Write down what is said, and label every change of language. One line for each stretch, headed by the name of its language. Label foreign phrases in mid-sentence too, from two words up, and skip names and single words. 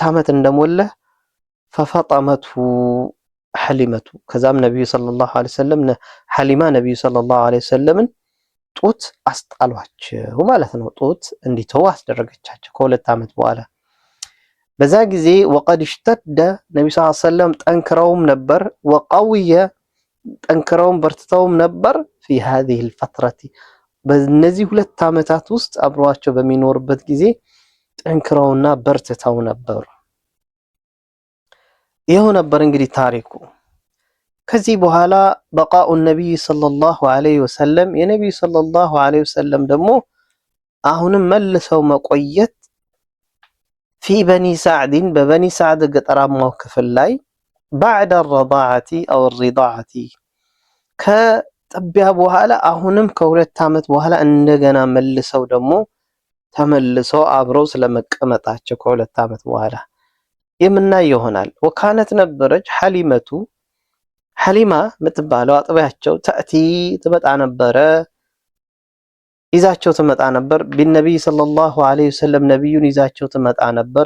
Amharic: አመት እንደሞላ
Arabic: ففطمته حليمة
Amharic: ከዛም ነብዩ
Arabic: صلى الله عليه وسلم
Amharic: ሐሊማ ነብዩ ሰለላሁ
Arabic: عليه وسلم
Amharic: ጡት አስጣሏቸው ማለት ነው። ጡት እንዲተው አስደረገቻቸው ከ2 አመት በኋላ። በዛ ጊዜ
Arabic: وقد اشتد
Amharic: ነብዩ
Arabic: صلى الله عليه وسلم
Amharic: ጠንክረውም ነበር ወቀውየ ጠንክረውም በርትተውም ነበር
Arabic: في هذه الفترة
Amharic: በእነዚህ 2 አመታት ውስጥ አብረዋቸው በሚኖርበት ጊዜ ጠንክረውና በርትተው ነበር። ይሄው ነበር እንግዲህ ታሪኩ። ከዚህ በኋላ በቃኡ ነብይ
Arabic: صلى الله عليه وسلم
Amharic: የነብዩ
Arabic: صلى الله عليه وسلم
Amharic: ደግሞ አሁንም መልሰው መቆየት
Arabic: في بني سعد ببني سعد
Amharic: ገጠራማው ክፍል ላይ
Arabic: بعد الرضاعة أو الرضاعة
Amharic: ከጥቢያ በኋላ አሁንም ከ2 አመት በኋላ እንደገና መልሰው ደግሞ ተመልሰው አብረው ስለመቀመጣቸው ከ2 አመት በኋላ የምናይ ይሆናል። ወካነት ነበረች ሐሊማ የምትባለው አጥቢያቸው ተእቲ ትመጣ ነበረ ይዛቸው ትመጣ ነበር።
Arabic: بالنبي صلى الله عليه وسلم
Amharic: ነብዩን ይዛቸው ትመጣ ነበር።